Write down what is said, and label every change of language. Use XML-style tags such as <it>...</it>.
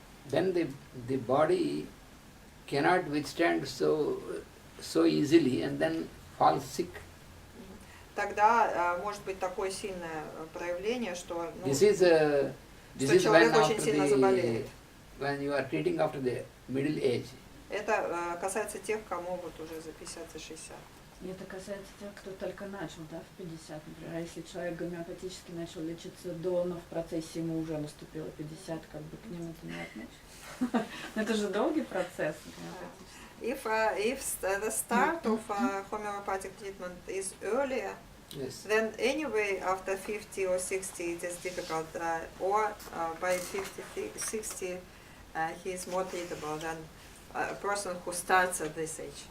<en>then the body cannot withstand so easily and then falls sick.</en> <ru>тогда может быть такое сильное проявление, что,</ru> <en>This is</en> <ru>человек</ru> <en>when</en> <ru>очень сильно заболеет.</ru> <en>when you are treating after the middle age.</en> <ru>Это касается тех, кому вот уже за 50 и 60. И это касается тех, кто только начал, да, в 50, например. А если человек гомеопатически начал лечиться до, но в процессе ему уже наступило 50, как бы к ним это не относится. Это же долгий процесс гомеопатический.</ru> <en>If the start of homeopathic treatment is earlier, Yes. then anyway after 50 or 60 it is difficult, or by 50, 60 he is more treatable than a person who starts at this age.</en>